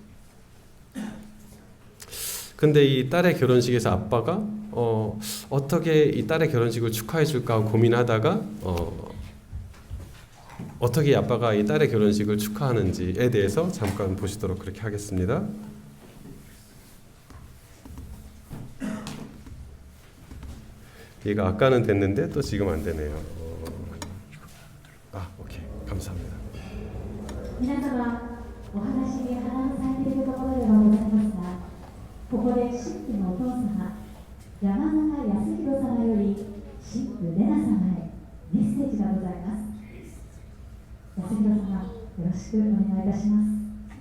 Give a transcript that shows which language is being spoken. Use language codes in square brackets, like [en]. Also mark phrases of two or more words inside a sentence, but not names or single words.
[ko] 근데 이 딸의 결혼식에서 아빠가 어떻게 이 딸의 결혼식을 축하해 줄까 하고 고민하다가 어떻게 아빠가 이 딸의 결혼식을 축하하는지에 대해서 잠깐 보시도록 그렇게 하겠습니다. 얘가 아까는 됐는데 또 지금 안 되네요. 오케이. 감사합니다. [ja] 皆様、お話に反応されているところではございますが、ここで新婦のお父様、山中康弘様より新婦レナ様へメッセージがございます。康弘様、よろしくお願いいたします。